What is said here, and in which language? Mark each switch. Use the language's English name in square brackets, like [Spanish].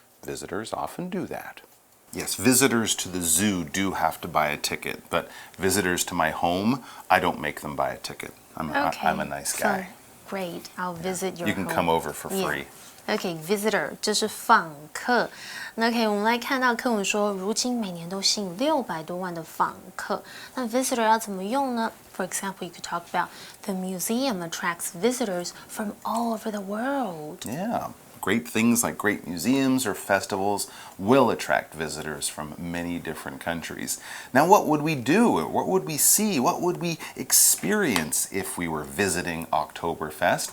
[English] Visitors often do that. Yes, visitors to the zoo do have to buy a ticket, but visitors to my home, I don't make them buy a ticket. I'm a nice guy. So, great, I'll visit your home. You can come over for free. [Chinese] Okay, visitor 就是访客。那可以我们来看到课文说，如今每年都吸引600多万的访客。那 visitor 要怎么用呢？ [English] For example, you could talk about the museum attracts visitors from all over the world. Yeah. great things like great museums or festivals will attract visitors from many different countries. Now, what would we do? What would we see? What would we experience if we were visiting Oktoberfest?